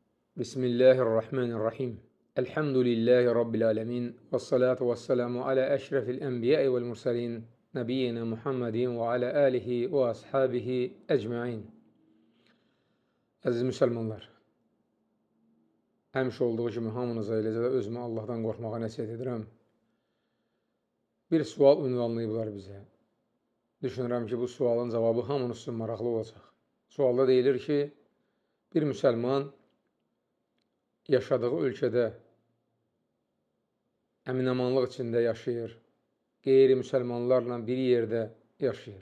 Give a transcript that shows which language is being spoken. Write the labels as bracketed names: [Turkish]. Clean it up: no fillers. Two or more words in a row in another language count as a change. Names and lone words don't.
[Arabic] بسم الله الرحمن الرحيم. الحمد لله رب العالمين. والصلاة والسلام على أشرف الأنبياء والمرسلين. نبينا محمد وعلى آله وأصحابه أجمعين. [Azerbaijani] Əziz müsəlmanlar, həmişə olduğu kimi hamınıza, eləcə də özümə Allahdan qorxmağa nəsihət edirəm. Bir sual ünvanlayıblar bizə. Düşünürəm ki, bu sualın cavabı hamınız üçün maraqlı olacaq. Sualda deyilir ki, bir müsəlman yaşadığı ölkədə əmin-amanlıq içində yaşayır, qeyri-müsəlmanlarla bir yerdə yaşayır.